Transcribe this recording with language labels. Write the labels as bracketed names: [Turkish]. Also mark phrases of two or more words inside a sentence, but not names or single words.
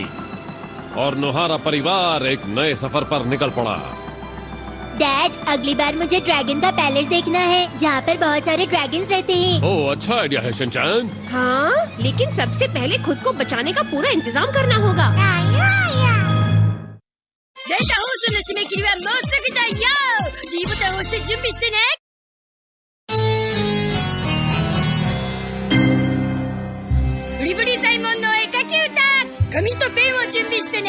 [Hindi] और नोहारा परिवार एक नए सफर पर निकल पड़ा। डैड, अगली बार मुझे ड्रैगन का पैलेस देखना है, जहाँ पर बहुत सारे ड्रैगन्स रहते हैं। ओह, अच्छा आइडिया है शिनचैन। हाँ, लेकिन सबसे पहले खुद को बचाने का पूरा इंतजाम करना होगा। [Japanese] データ放送の締め切りはもうすぐだよ。D ボタンを押して準備してね。ブリブリサイモンの絵描き歌。紙とペンを準備してね。